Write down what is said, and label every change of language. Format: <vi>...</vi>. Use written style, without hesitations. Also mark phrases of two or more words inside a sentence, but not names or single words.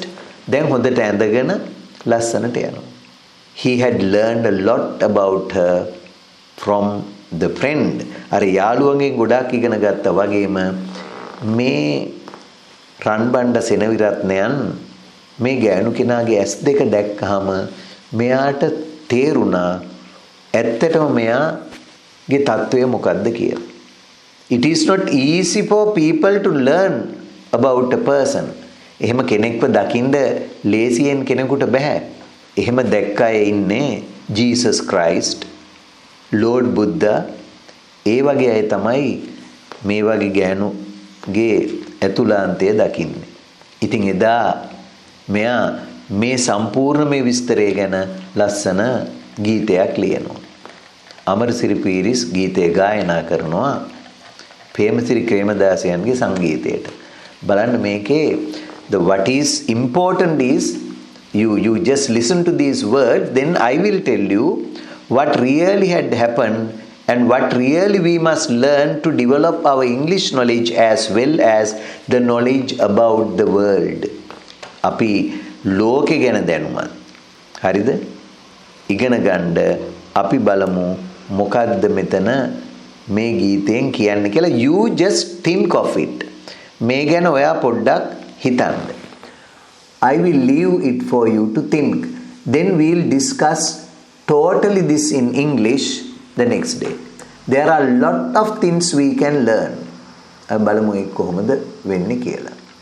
<si>දැන් හොඳට ඇඳගෙන ලස්සනට යනවා.</si> <en>He had learned a lot about her from the friend.</en> <si>අර යාළුවන්ගෙන් ගොඩාක් ඉගෙන ගත්තා වගේම මේ රන්බණ්ඩ සෙනවිරත්නයන් මේ ගෑනු කෙනාගේ ඇස් දෙක දැක්කහම මෙයාට තේරුණා ඇත්තටම මෙයාගේ තත්වය මොකක්ද කියලා.</si> <en>It is not easy for people to learn about a person.</en> <si>එහෙම කෙනෙක්ව දකින්න ලේසියෙන් කෙනෙකුට බෑ. එහෙම දැක්ක අය ඉන්නේ Jesus Christ, Lord Buddha, ඒ වගේ අය තමයි මේ වගේ ගෑනුගේ ඇතුළාන්තය දකින්නේ. ඉතින් එදා මෙයා මේ සම්පූර්ණ මේ විස්තරය ගැන ලස්සන ගීතයක් ලියනවා. අමරසිරි පීරිස් ගීතය ගායනා කරනවා ප්‍රේමසිරි ක්‍රේමදාසයන්ගේ සංගීතයට. බලන්න මේකේ</si> <en>the what is important is you just listen to these words, then I will tell you what really had happened and what really we must learn to develop our English knowledge as well as the knowledge about the world.</en> <si>අපි ලෝකෙ ගැන දැනුමත්. හරිද? ඉගෙන ගන්න අපි බලමු මොකද්ද මෙතන මේ ගීතෙන් කියන්නේ කියලා.</si> <en>You just think of it.</en> <si>මේ ගැන ඔයා පොඩ්ඩක් හිතන්න.</si> <en>I will leave it for you to think. Then we'll discuss totally this in English the next day. There are a lot of things we can learn.</en> <si>බලමු ඒක කොහොමද වෙන්නේ කියලා.</si>